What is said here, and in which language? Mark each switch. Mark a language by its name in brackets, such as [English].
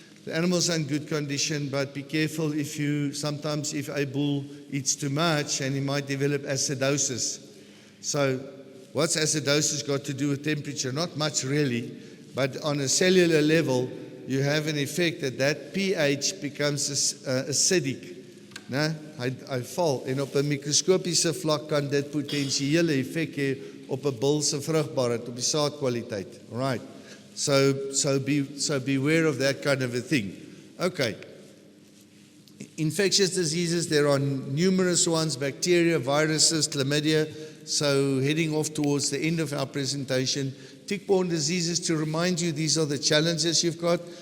[English] The animals are in good condition, but be careful sometimes if a bull eats too much, and he might develop acidosis. So what's acidosis got to do with temperature? Not much really, but on a cellular level, you have an effect that pH becomes acidic. Né? [Afrikaans] Hy val, en op 'n mikroskopiese vlak kan dit potensiële effek hê op 'n bul se vrugbaarheid, op die saadkwaliteit. [English] Right. So beware of that kind of a thing. Okay. Infectious diseases, there are numerous ones, bacteria, viruses, chlamydia. So heading off towards the end of our presentation, tick-borne diseases, to remind you, these are the challenges you've got.